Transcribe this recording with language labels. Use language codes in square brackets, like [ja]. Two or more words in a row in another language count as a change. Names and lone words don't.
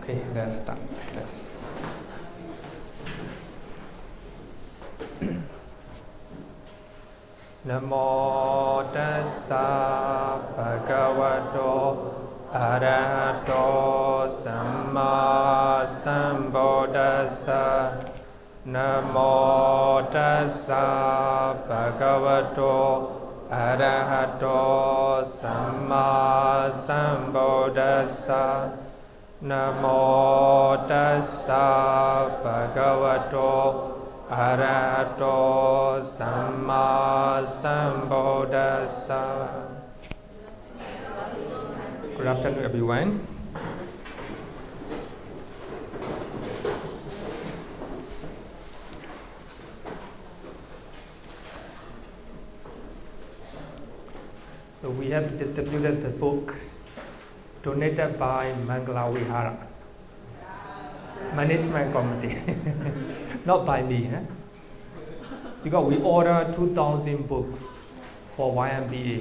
[en] Let's start. Let's. [pi] Namo tassa bhagavato arahato samma sambuddhassa. Namo tassa bhagavato arahato samma sambuddhassa. Namo tassa bhagavato arahato samma sambuddhassa. [en] Good afternoon, everyone. So we have distributed the book donated by Mangala Vihara Management Committee, not by me, because we ordered 2,000 books for YMBA.